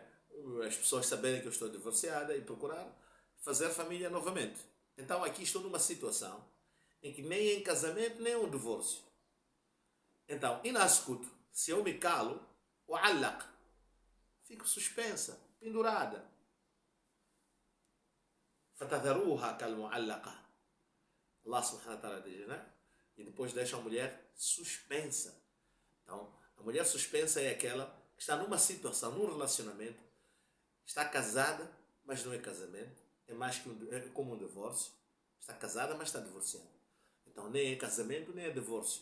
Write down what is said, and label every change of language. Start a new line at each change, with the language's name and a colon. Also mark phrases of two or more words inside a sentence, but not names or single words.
Portuguese: As pessoas saberem que eu estou divorciada e procurar fazer família novamente. Então aqui estou numa situação em que nem em casamento nem em divórcio. Então, inascuto, se eu me calo, o alaq, fico suspensa, pendurada.
Arabic: فتذروها كالمعلقة. الله سبحانه وتعالى
Portuguese: diz, né? E depois deixa a mulher suspensa. Então, a mulher suspensa é aquela que está numa situação, num relacionamento, está casada, mas não é casamento, é mais que é como um divórcio. Está casada, mas está divorciada. Então, nem é casamento, nem é divórcio.